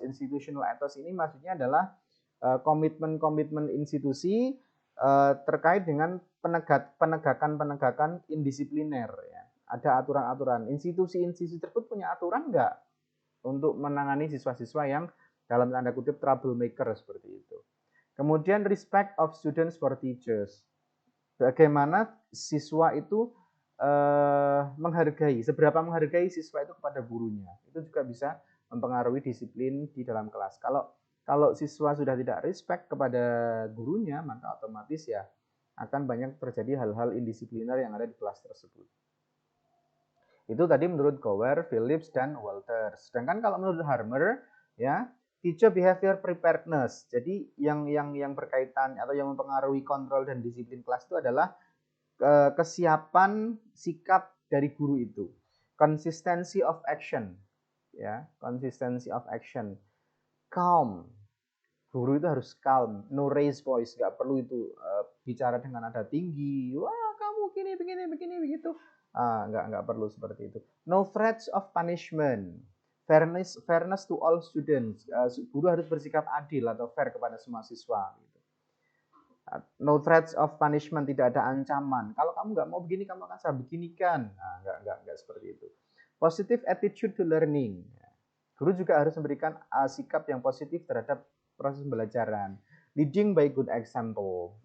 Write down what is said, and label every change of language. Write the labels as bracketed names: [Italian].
[Indonesian] Institutional ethos ini maksudnya adalah komitmen-komitmen institusi terkait dengan penegakan indisipliner ya. Ada aturan-aturan. Institusi-institusi tersebut punya aturan nggak untuk menangani siswa-siswa yang dalam tanda kutip troublemaker seperti itu. Kemudian [English] respect of students for teachers. [Indonesian] Bagaimana siswa itu menghargai, seberapa menghargai siswa itu kepada gurunya. Itu juga bisa mempengaruhi disiplin di dalam kelas. Kalau siswa sudah tidak respect kepada gurunya, maka otomatis ya akan banyak terjadi hal-hal indisipliner yang ada di kelas tersebut. Itu tadi menurut Gower, Phillips, dan Walters. Sedangkan kalau menurut Harmer, ya, [English] teacher behavior preparedness. [Indonesian] Jadi yang berkaitan atau yang mempengaruhi kontrol dan disiplin kelas itu adalah kesiapan sikap dari guru itu. [English] Consistency of action, ya, consistency of action. [Indonesian] Calm, guru itu harus calm, [English] no raise voice, [Indonesian] nggak perlu itu bicara dengan nada tinggi, wah kamu begini begitu, nggak perlu seperti itu. [English] No threats of punishment, fairness to all students, [Indonesian] guru harus bersikap adil atau fair kepada semua siswa. Gitu. [English] No threats of punishment, [Indonesian] tidak ada ancaman. Kalau kamu nggak mau begini, kamu akan saya beginikan. Nggak seperti itu. [English] Positive attitude to learning. [Indonesian] Guru juga harus memberikan sikap yang positif terhadap proses pembelajaran. [English] Leading by good example.